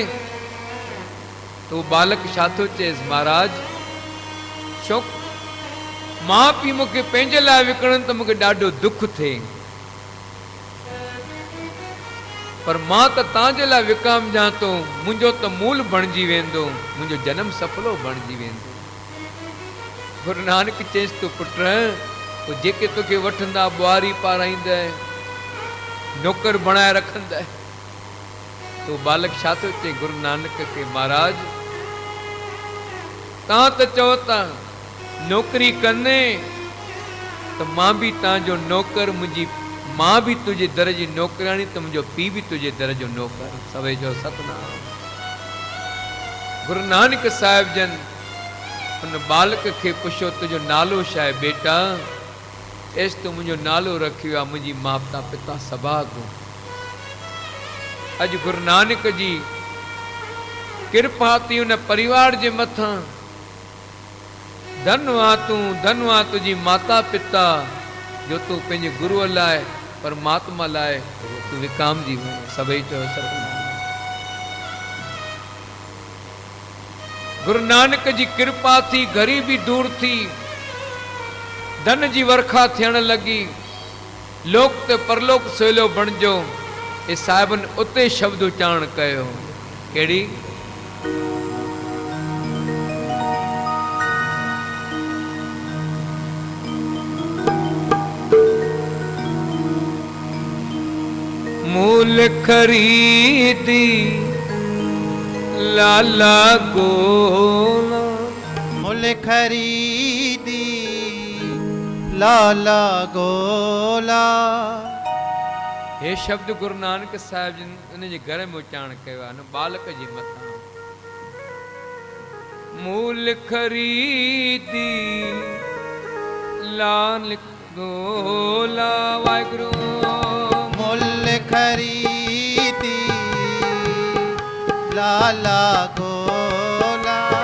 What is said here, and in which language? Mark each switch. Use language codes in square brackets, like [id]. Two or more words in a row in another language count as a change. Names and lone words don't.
[sd] तो बालक छा थो चएसि महाराज छो माउ पीउ मूंखे पंहिंजे लाइ विकिणनि त मूंखे ॾाढो दुख थिए, पर मां त तव्हांजे लाइ विकामजां थो, मुंहिंजो त मूल बणिजी वेंदो, मुंहिंजो जनम सफलो बणिजी वेंदो। गुरु नानक चएसि तो पुट पोइ जेके तोखे वठंदा ॿुआरी पाराईंदा, नौकर बणाए रखंदा, तो बालक छा थो चए गुरु नानक के महाराज तव्हां त चओ था नौकरी कंदे त मां बि तव्हांजो नौकर, मुंहिंजी मां भी तुझे दर जी नौकरानी तो मुंहिंजो पीउ भी तुझे दर जो नौकर। सभई जो सतनाम। गुरु नानक साहिब जन उन बालक खे पुछियो तुंहिंजो नालो छा आहे बेटा? एस तो मुंहिंजो नालो रखियो आहे मुंहिंजी माता पिता सभागो। अॼु गुरु नानक जी कृपा थी उन परिवार जे मथां। धनवा तुंहिंजी माता पिता जो तूं पंहिंजे गुरूअ लाइ परमात्मा लाइ तूं विकामजी वञे। सभई चयो सतनाम। गुरु नानक जी कृपा थी, ग़रीबी दूर थी, धन जी वर्खा थियण लगी, लोक ते परलोक सवेलो बणिजो। ए साहिबन उते शब्द उच्चारण कयो। कहिड़ी? [pa] ਮੂਲ ਖਰੀਦੀ ਲਾਲਾ ਗੋਲਾ। ਮੂਲ ਖਰੀਦੀ ਲਾਲਾ ਗੋਲਾ। [sd] हे शब्द गुरु नानक साहिब जिन उन जे घर में उच्चारण कयो आहे न बालक जे मथां। [pa] ਮੂਲ ਖਰੀਦੀ ਲਾਲ ਗੋਲਾ। वाहिगुरु। ਮੂਲ ਖਰੀਦੀ ਲਾਲਾ ਗੋਲਾ।